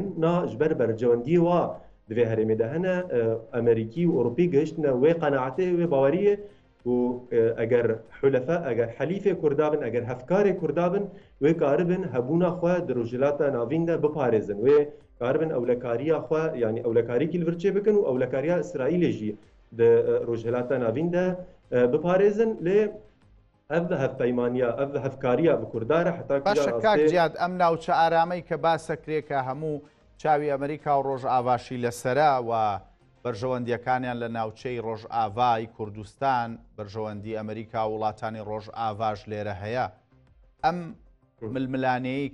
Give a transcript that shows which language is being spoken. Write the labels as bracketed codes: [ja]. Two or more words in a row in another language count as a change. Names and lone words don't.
[ku] na ji ber bercewendiyê wa di vê herêmê de hene Amerîkî û Ewropî gihiştine wê qenaetê wê baweriyê û eger hulefa eger helîfê Kurda bin eger hevkarê Kurda bin wê karibin hebûna xwe di rojhilata navîn de biparêzin wê karibin ewlekariya xwe yani ewlekarîkî li vir çê bikin û ewlekariya İsraîlê jî di rojhilata navîn de biparêzin lê ev hevpeymaniya ev hevkariya bi Kurda re heta [ckb] باشە کاک جیاد ئەم ناوچە ئارامەی کە باسەکرێکە هەموو چاوی ئەمریکا و ڕۆژئاواشی لەسەرا و بەرژەوەندیەکانیان لە ناوچەی ڕۆژئاوای کوردستان بەرژەوەندی ئەمریکا و وڵاتانی ڕۆژئاواش لێرە هەیە ئەم ململانەیە